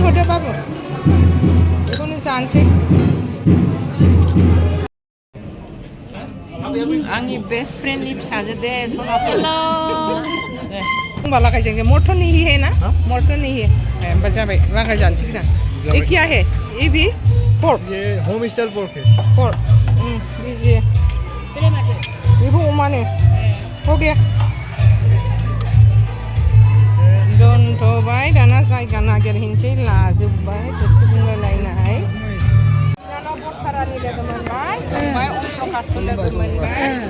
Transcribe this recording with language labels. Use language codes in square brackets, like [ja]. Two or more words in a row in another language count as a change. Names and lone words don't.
[brx] बाबु बेखौनो जानोसै आंनि [en] best friendni [brx] फिसाजो दे सनाफुल होनबा लागाय [hi] जाएंगे मटन नहीं है ना मटन नहीं है [brx] होनबा जाबाय लागाय जानोसै गोदान [hi] ये क्या है ये भी pork ये [en] home style pork [hi] है [brx] pork ये बेबो अमानो [hi] हो गया [brx] दोनथ'बाय दाना जायगा नागिरहैनोसै लाजोब्बाय थोरसि बुंलायलायनाय दाना बरसारानि लोगो मोनबाय ओमफ्राय अमप्रकाशखौ लोगो मोनबाय